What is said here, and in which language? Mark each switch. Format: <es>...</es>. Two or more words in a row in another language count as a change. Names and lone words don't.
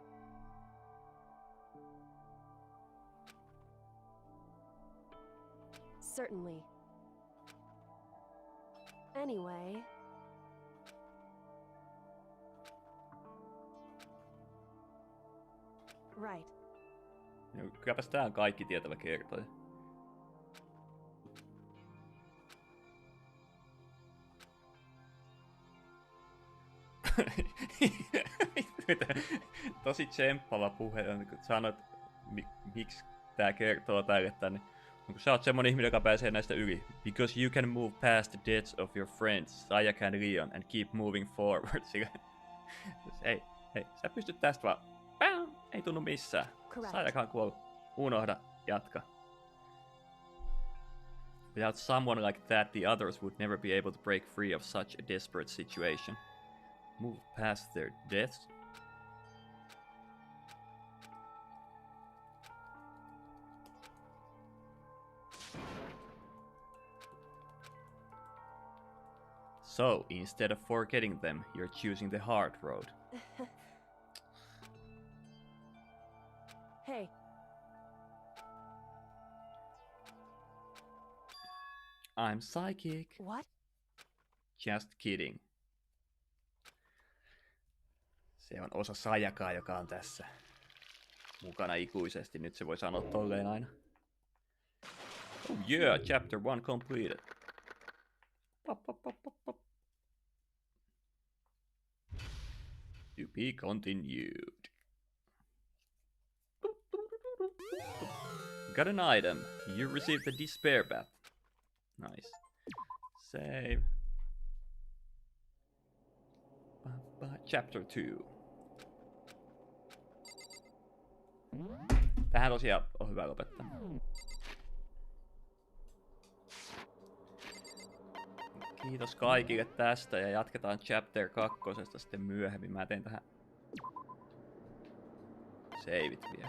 <en>Certainly. Anyway... Right.</en> <fi>No, kylläpäs tää on kaikki tietävä kertoja. Tosi tsemppava puhe on, kun sanot, miksi tää kertoo tälle tänne. Kun sä oot semmonen ihminen, joka pääsee näistä yli.</fi> <en>Because you can move past the deaths of your friends, Sayaka and Leon, and keep moving forward.</en> <fi>Hei, sä pystyt tästä vaan. Bam! Ei tunnu missään. Sayaka on kuollut. Unohda, jatka.</fi> <en>Without someone like that, the others would never be able to break free of such a desperate situation. Move past their deaths? So, instead of forgetting them, you're choosing the hard road. Hey. I'm psychic. What? Just kidding.</en> <fi>Se on osa Sayakaa, joka on tässä mukana ikuisesti. Nyt se voi sanoa tolleen aina.</fi> <en>Oh yeah, chapter 1 completed. Pop, pop, pop, pop, pop. To be continued. Got an item. You received a despair bath. Nice. Save. Chapter 2.</en> <fi>Tähän tosiaan on hyvä lopettaa. Kiitos kaikille tästä ja jatketaan chapter 2 sitten myöhemmin. Mä teen tähän saveit vielä.</fi>